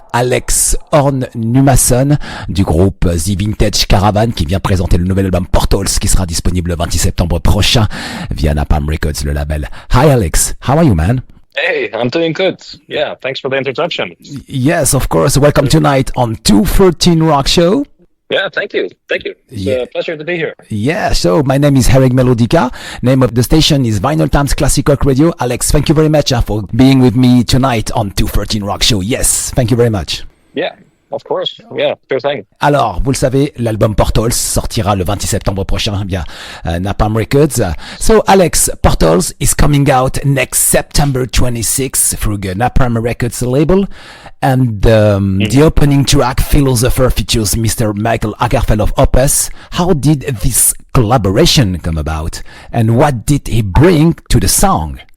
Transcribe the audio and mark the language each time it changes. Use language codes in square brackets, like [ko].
[fr] Alex Örn Númason du groupe The Vintage Caravan qui vient présenter le nouvel album Portals qui sera disponible le 26 septembre prochain via Napalm Records, le label. [en] Hi Alex, how are you, man? Hey, I'm doing good. Yeah, thanks for the introduction. Yes, of course. Welcome tonight on 213 Rock Show. Yeah, thank you. It's a pleasure to be here. Yeah, so my name is Harrag Melodica. Name of the station is Vinylestimes Classic Rock Radio. Alex, thank you very much for being with me tonight on 213 Rock Show. Yes, thank you very much. Yeah, of course. Yeah, sure thing. [fr] Alors, vous le savez, l'album Portals sortira le 26 septembre prochain via Napalm Records. [en] So, Alex, Portals is coming out next September 26 through the Napalm Records label. And the opening track, Philosopher, features Mr. Mikael Åkerfeldt of Opus. How did this collaboration come about? And what did he bring to the song?